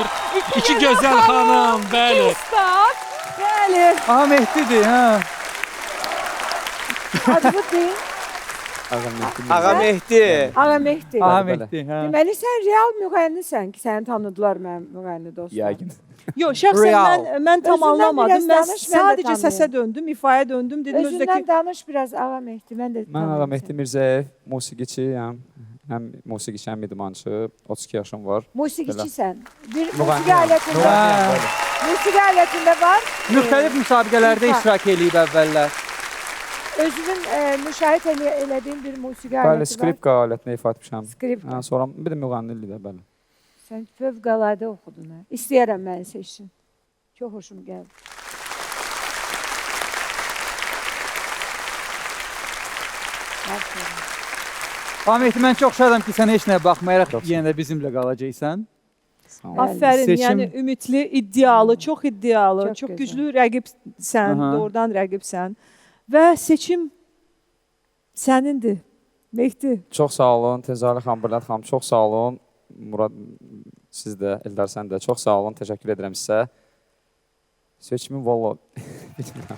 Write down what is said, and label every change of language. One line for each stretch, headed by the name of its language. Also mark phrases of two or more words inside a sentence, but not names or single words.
Azerbaijani: İki gözəl xanım, bəli. Ustad. Bəli. Aha Mehdi'dir ha. Adını deyin. Ağa Mehdi. Ağa Mehdi. Aha Mehdi ha. Deməli sən real müğənnisən ki, səni tanıdılar mənim müğənni dostlar. Yəqin.
Turkish: Yok şahsen
Azerbaijani: Real.
Turkish: ben tam
Azerbaijani: Özündən
Turkish: anlamadım.
Azerbaijani: biraz
Turkish: Ben danış, ben de sadece tanıyorum. sese döndüm, ifaya döndüm. Dedim
Azerbaijani: Özündən
Turkish: özdeki
Azerbaijani: danış biraz Ağa Mehdi. Mən də Mən tanıyım Ağa Mehdi Mirzəyev, musiqiçiyəm. Həm musiqiçi, həm idmançı. 32 yaşım var. səni. Musiqiçisən. Bir Müğənni. musiqi alətində, Ha, musiqi alətində var. müxtəlif müsabiqələrdə İfa. iştirak eləyib əvvəllər. Özünün müşahidə elədiyin bir musiqi Bəli, aləti var. skripka alətini ifa etmişəm. Skripka. Hə, sonra bir də müğənnilik də, bəli. Sən fövqəladə oxudun. Hə? İstəyərəm məni seçsin. Çox xoşum gəldi. Aferin. Aha Mehdi, mən çox şadam ki, sən heç nəyə baxmayaraq Çox sağ ol. yenə də bizimlə qalacaqsan. Sağ olun. aferin Seçim-
Turkish: yani ümitli, iddialı, çok iddialı, Çok çok, güzel.
Azerbaijani: güçlü rəqibsən, Aha. doğrudan rəqibsən. Və seçim sənindir. Mehdi. Çox sağ olun, Tezali xanım, Brilliant xanım, çox sağ olun. Murad, siz də, Eldar sən də çox sağ olun, təşəkkür edirəm sizə. Seçimin valla, bilmirəm.